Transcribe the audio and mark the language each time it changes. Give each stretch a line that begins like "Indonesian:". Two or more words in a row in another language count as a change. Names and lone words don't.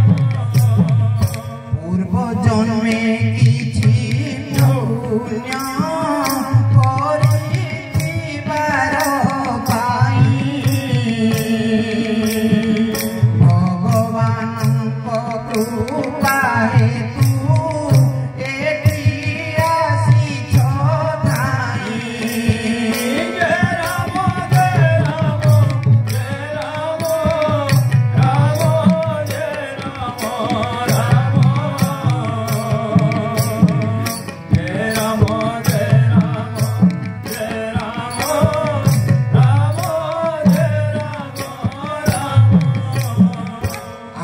Odia: ପୂର୍ବ ଜନ୍ମେ କିଛି ପୁଣ୍ୟ କରିଥିବାର ପାଇଁ ଭଗବାନଙ୍କ କୃପା ହେତୁ ଏଠି ଆସିଛ ଧାଇଁ।
Hindi: जय राम जय राम जय राम राम जय राम राम जय राम जय राम जय राम राम जय राम राम।